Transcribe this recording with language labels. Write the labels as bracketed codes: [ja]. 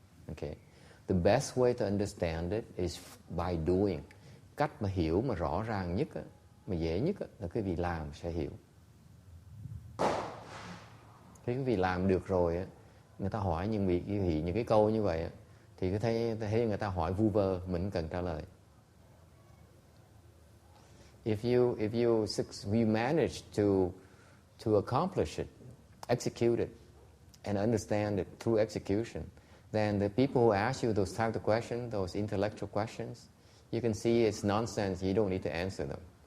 [en] Okay, the best way to understand it is by doing. [vi] Cách mà hiểu mà rõ ràng nhất, mà dễ nhất là quý vị làm sẽ hiểu. Khi quý vị làm được rồi, người ta hỏi những cái câu như vậy thì cứ thấy người ta hỏi vu vơ, mình cần trả lời. [en] If you manage to accomplish it, execute it, and understand it through execution, then the people who ask you those types of questions, those intellectual questions, you can see it's nonsense. You don't need to answer them.